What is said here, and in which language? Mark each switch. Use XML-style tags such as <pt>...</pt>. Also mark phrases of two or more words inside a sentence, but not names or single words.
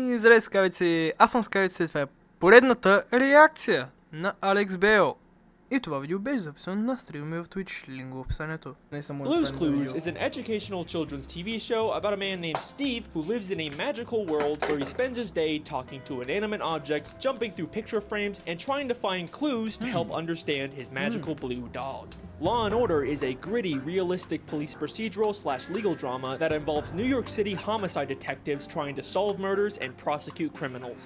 <bg>Здравейте, скавици! Аз съм скавици, това е поредната реакция на Алекс Бейл. И това видео беше записано на стрима в Twitch, линк в описанието.</bg> <en>Blue's Clues is an educational children's TV show about a man named Steve who lives in a magical world where he spends his day talking to inanimate objects, jumping through picture frames, and trying to find clues to help understand his magical blue dog. Law & Order is a gritty, realistic police procedural / legal drama that involves New York City homicide detectives trying to solve murders and prosecute criminals.</en>